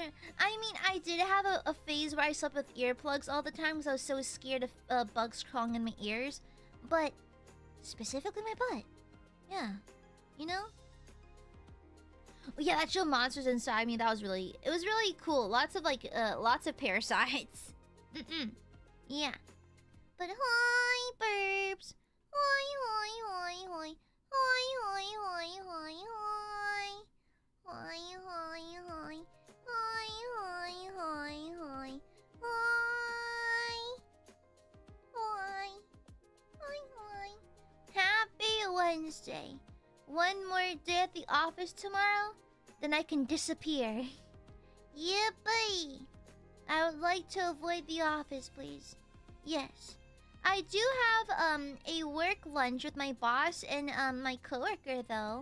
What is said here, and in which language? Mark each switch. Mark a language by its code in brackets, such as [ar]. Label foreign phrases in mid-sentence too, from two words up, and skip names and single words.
[en] I mean, I did have a phase where I slept with earplugs all the time because I was so scared of bugs crawling in my ears. But specifically my butt. Yeah. You know? Yeah, that show Monsters Inside Me, that was really... It was really cool. Lots of, like, lots of parasites. Yeah. But hi, burps. Hi, hi, hi, hi. Hi, hi, hi, hi, hi. Hi, hi, hi. Hi, hi, hi, hi. Hi. Hi. Hi, hi. Happy Wednesday. One more day at the office tomorrow, then I can disappear. Yippee! I would like to avoid the office, please. Yes. I do have a work lunch with my boss and my coworker though.